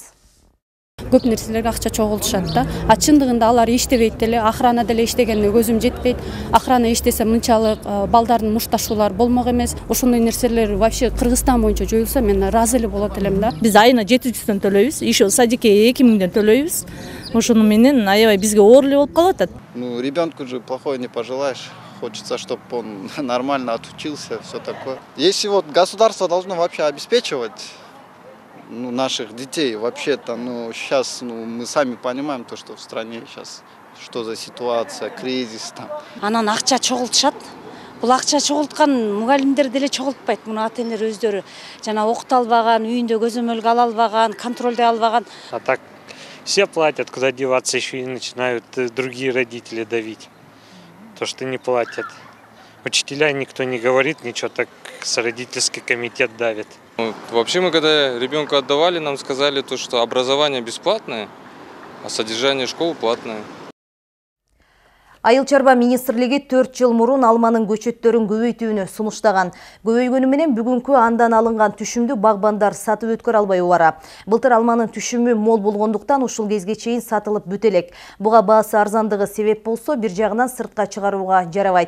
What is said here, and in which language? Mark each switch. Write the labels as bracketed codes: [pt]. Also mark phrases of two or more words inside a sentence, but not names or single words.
[ky] Көп нерселерге акча чогултушат да. Чындыгында алар иштебейт деле, охрана деле иштегенине көзүм жетпейт. Охрана иштесе мынчалык балдардын мушташуулары болмок эмес. Ошондой нерселер вообще Кыргызстан боюнча жоюлса мен ыраазы эле болот элем да. Биз айына 700 төлөйбүз, ишо садикке 2000 төлөйбүз. Ошону менен аябай бизге оор эле болуп калып атат. [ru] Ну, ребенку же плохое не пожелаешь. Хочется, чтобы он нормально отучился, все такое. Если вот государство должно вообще обеспечивать наших детей, вообще-то, сейчас мы сами понимаем то, что в стране сейчас, что за ситуация, кризис там. [ky] Анан акча чогултушат. Бул акча чогулткан мугалимдер деле чогултпайт. Муну ата-энелер өздөрү жана окута албаган, үйүндө көзөмөлгө ала албаган, контролдой албаган. [ru] А так все платят, куда деваться, еще и начинают другие родители давить. То, что не платят. Учителя никто не говорит ничего, так с родительский комитет давит. Вообще мы когда ребенка отдавали, нам сказали то, что образование бесплатное, а содержание школы платное. [ky] Айыл чарба министрлиги 4 жыл мурун алманын көчөттөрүн көбөйтүүнү сунуштаган. Көбөйгөнү менен бүгүнкү андан алынган түшүмдү багбандар сатып өткөрө албай убара. Былтыр алманын түшүмү мол болгондуктан ушул кезге чейин сатылып бүт элек. Буга баасы арзандыгы себеп болсо, бир жагынан сыртка чыгарууга жарабайт.